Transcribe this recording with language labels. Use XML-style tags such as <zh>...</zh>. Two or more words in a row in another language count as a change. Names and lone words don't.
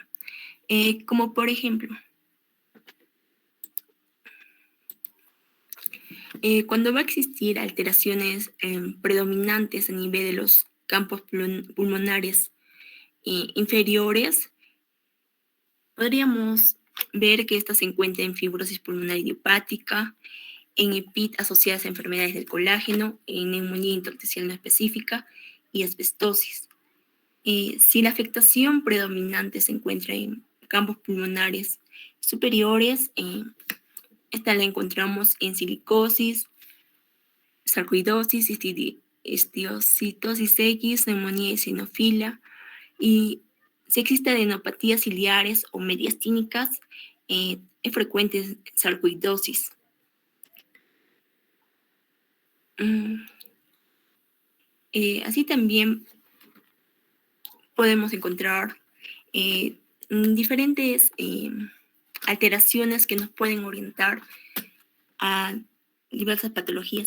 <es>Como por ejemplo, cuando va a existir alteraciones predominantes a nivel de los campos pulmonares inferiores, podríamos ver que esta se encuentra en fibrosis pulmonar idiopática, en EPIT asociadas a enfermedades del colágeno, en neumonía intersticial no específica y asbestosis. Si la afectación predominante se encuentra en campos pulmonares superiores, esta la encontramos en silicosis, sarcoidosis, histiocytosis X, neumonía eosinófila, y si existe adenopatías ciliares o mediastínicas, es frecuente sarcoidosis. Así también podemos encontrar diferentes alteraciones que nos pueden orientar a diversas patologías.</es>